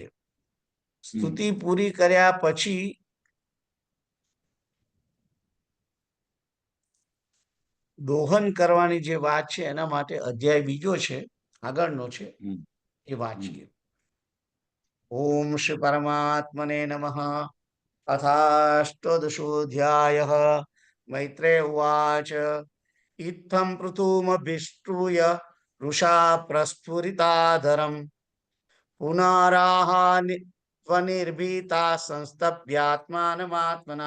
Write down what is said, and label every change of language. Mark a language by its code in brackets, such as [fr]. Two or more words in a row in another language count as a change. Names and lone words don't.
[gu] સ્તુતિ પૂરી કર્યા પછી દોહન કરવાની જે વાત છે એના માટે અધ્યાય બીજો છે, આગળનો છે, એ વાંચીએ. [sa] ઓમ શ્રી પરમાત્મને નમઃ. अथाष्टोदशोऽध्यायः. मैत्रेय उवाच इत्थं पृथुमभिष्टूय रुषा प्रस्फुरिताधरम् पुनराह त्वनिर्भीता संस्तभ्यात्मानमात्मना